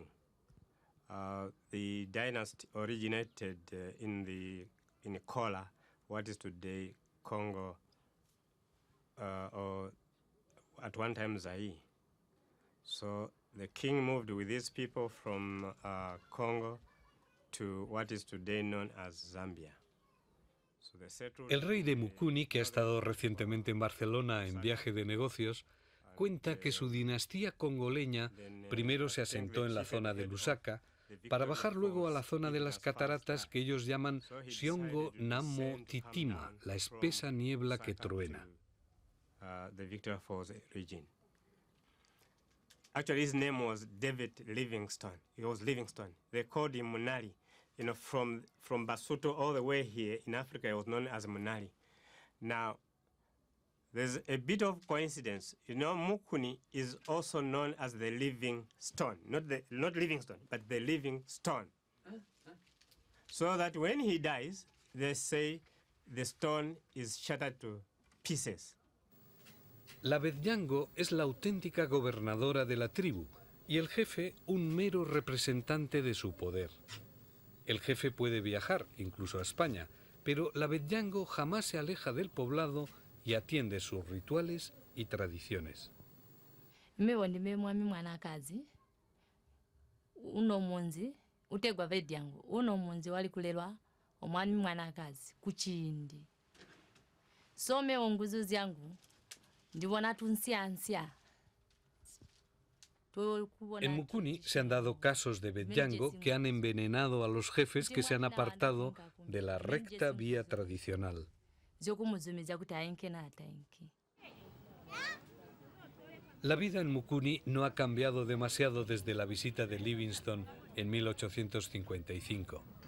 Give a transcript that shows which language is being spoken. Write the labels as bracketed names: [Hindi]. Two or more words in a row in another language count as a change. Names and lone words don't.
[English] The dynasty originated in Kola, what is today Congo, or at one time Zaire. So the king moved with these people from Congo to what is today known as Zambia. [Spanish] El rey de Mukuni, que ha estado recientemente en Barcelona en viaje de negocios, cuenta que su dinastía congoleña primero se asentó en la zona de Lusaka, para bajar luego a la zona de las cataratas que ellos llaman Siongo Namo Titima, la espesa niebla que truena. [English] The Victoria Falls region. Actually, his name was David Livingstone. He was Livingstone. They called him Munali. You know, from Basuto all the way here in Africa, he was known as Munali. Now, there's a bit of coincidence. You know, Mukuni is also known as the living stone. Not Livingstone, but the living stone. So that when he dies, they say the stone is shattered to pieces. [Spanish] La Bedjango es la auténtica gobernadora de la tribu y el jefe un mero representante de su poder. El jefe puede viajar, incluso a España, pero la Bedjango jamás se aleja del poblado y atiende sus rituales y tradiciones. [Tonga (Zambia)] Uno munzi utegwa Bedjango, uno munzi wali kulelwa omwami mwanakazi kuchindi. Some onguzo zyangu ndibona tunsiansya. [Spanish] En Mukuni se han dado casos de Bedyango que han envenenado a los jefes que se han apartado de la recta vía tradicional. La vida en Mukuni no ha cambiado demasiado desde la visita de Livingstone en 1855.